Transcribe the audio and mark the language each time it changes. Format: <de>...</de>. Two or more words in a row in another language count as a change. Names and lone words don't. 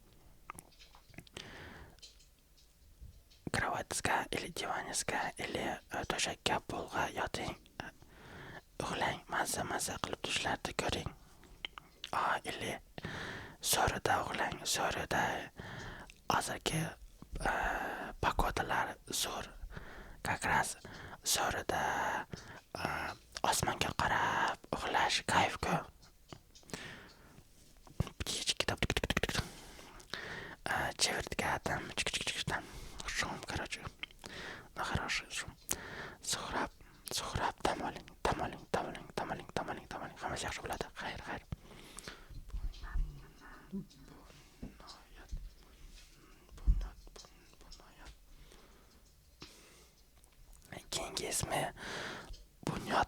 <uz>Kravatingizga, divaningizga, to'shakka, polga yoting. Uxlang, mazza qilib tushlarni ko'ring. So'rida uxlang, so'rida hozirgi pagodalar zo'r.</uz> <ru>Как раз</ru> <uz>so'rida osmonga qarab uxlash kayf-ku.</uz> <ru>Чевертка там, там, шум, короче. Ну, хороший шум.</ru> <uz>Suhrab, dam oling. Hammasi yaxshi bo'ladi. Xayr. Keyingi ismi Bunyod.</uz>